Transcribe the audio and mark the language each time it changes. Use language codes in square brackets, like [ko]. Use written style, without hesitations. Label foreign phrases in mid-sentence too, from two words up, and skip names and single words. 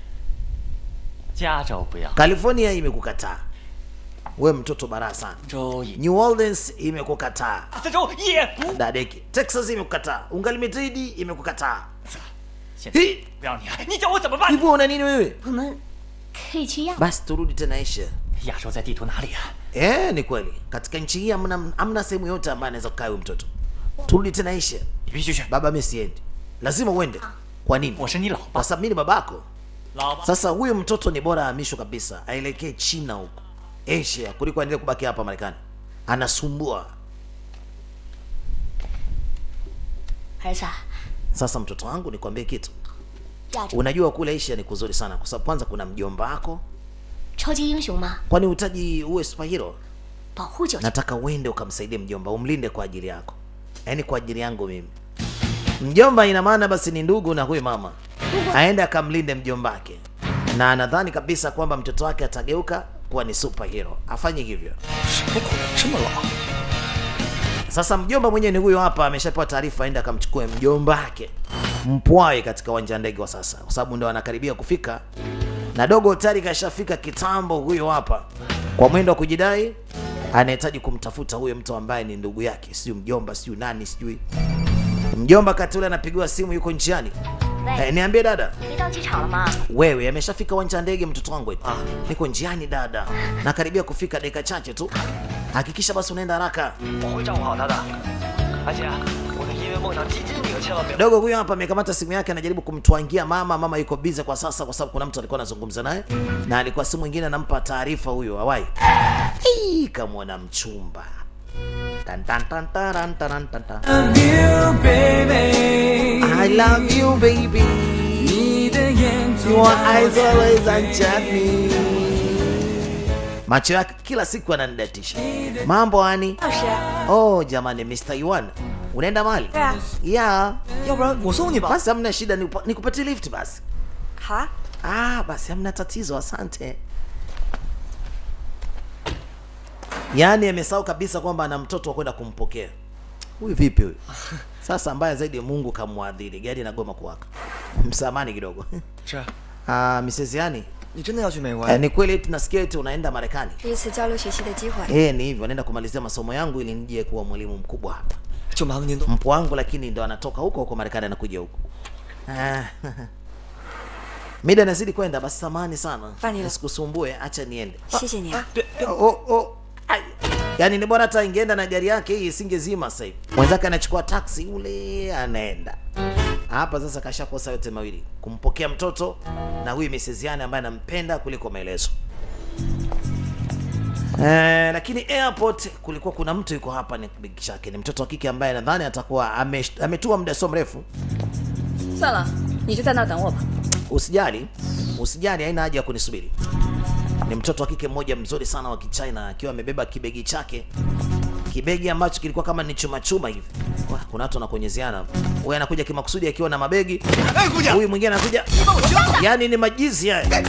[sw] California imekukataa. We mtoto bara sana. New Orleans imekukataa. Dadeki. Texas imekukataa. Ungalimited imekukataa. Hivyo una nini wewe? [zh] 可以去亚。 [sw] Basi turudi tena Asia. [zh] 亚洲在地图哪里啊？ [sw] Ni kweli. Katika nchi hii hamna sehemu yote ambayo anaweza kukaa huyo mtoto. Turudi tena Asia. [zh] 你必须去， [sw] Baba, mimi siendi. Lazima uende. Kwa nini? [zh] 我是你老 [sw] Kwa [zh] 爸。 [sw] sababu mimi ni babako. [zh] 老爸， [sw] Sasa huyo mtoto ni bora ahamishwe kabisa, aelekee China huko Asia kuliko aendelee kubaki hapa Marekani. Anasumbua. [zh] 儿子， [sw] Sasa mtoto wangu, nikwambie kitu. [zh] 亚洲 [sw] Unajua kule Asia ni kuzuri sana, kwa sababu kwanza kuna mjomba wako. [zh] 超级英雄吗？ [sw] Kwani uhitaji uwe superhero? [zh] 保护九九。 [sw] Nataka uende ukamsaidie mjomba, umlinde kwa ajili yako, yaani kwa ajili yangu mimi. Mjomba ina maana basi ni ndugu na huyu mama, aende akamlinde mjombake, na nadhani kabisa kwamba mtoto wake atageuka kuwa ni superhero. Afanye hivyo. [zh] 什么鬼？这么老？ [sw] Sasa mjomba mwenyewe ni huyo hapa, ameshapewa taarifa aende akamchukue mjomba wake Mpwai katika uwanja wa ndege wa sasa, kwa sababu ndio anakaribia kufika, na dogo tayari kashafika kitambo. Huyo hapa kwa mwendo wa kujidai anahitaji kumtafuta huyo mtu ambaye ni ndugu yake, sio mjomba, sio nani, sijui. Mjomba kati ule anapigiwa simu, yuko njiani. Niambie dada. [zh] 你到机场了吗？ [sw] Wewe ameshafika uwanja wa ndege mtoto wangu eti. Niko njiani dada, nakaribia kufika dakika chache tu. Hakikisha basi unaenda haraka. [zh] 我会照顾好他的。而且我的音乐梦想基金你可千万别。 [sw] Dogo huyo hapa amekamata simu yake, anajaribu kumtwangia mama. Mama yuko busy kwa sasa, kwa sababu kuna mtu alikuwa anazungumza naye, na alikuwa simu mwingine anampa taarifa huyo hawai. Kamwona mchumba. Tan tan tan taran taran tan tan. [en] I love you baby. Your eyes always enchant me. [sw] Macho yake kila siku ananidatisha. Mambo ani? [zh] 老师， [sw] Oh jamani, Mr. Yuan, unaenda mahali? [zh] 对啊， [en] Yeah. [zh] 要不然我送你吧。 [sw] Basi hamna shida, nikupatie lift basi. [zh] 好啊， [sw] Basi hamna tatizo, asante. Yaani amesahau kabisa kwamba ana mtoto wa kwenda kumpokea. Huyu vipi huyu? Sasa mbaya zaidi, Mungu kamwadhiri, gari inagoma kuwaka. Msamani kidogo. [zh] 是， [sw] Mrs. Yani, [zh] 你真的要去美国？ [sw] ni kweli tunasikia eti unaenda Marekani? [zh] 是一次交流学习的机会。 [sw] Ni hivyo, naenda kumalizia masomo yangu ili nije kuwa mwalimu mkubwa hapa. [zh] 就麻烦您多。 [sw] Mpwa wangu lakini ndo anatoka huko Marekani, anakuja huko. Mida inazidi kwenda, basi samahani sana. Fanya. Nisikusumbue, acha niende. [zh] 谢谢你啊。 Ai. [sw] Yaani ni bora hata ingeenda na gari yake hii isingezima sasa hivi. Mwenzake anachukua taxi ule anaenda. Hapa sasa kashakosa yote mawili, kumpokea mtoto na huyu Mrs. Yani ambaye anampenda kuliko maelezo. Lakini airport kulikuwa kuna mtu yuko hapa, ni big chake, ni mtoto wa kike ambaye nadhani atakuwa ametua muda sio mrefu. 算了，你就在那儿等我吧。 Usijali, haina haja ya kunisubiri. Ni mtoto wa kike mmoja mzuri sana wa Kichina, akiwa amebeba kibegi chake, kibegi ambacho kilikuwa kama ni chuma chuma hivi. Kuna watu wanakonyezana, huyu anakuja kimakusudi akiwa na mabegi, huyu mwingine anakuja, yani ni majizi haya.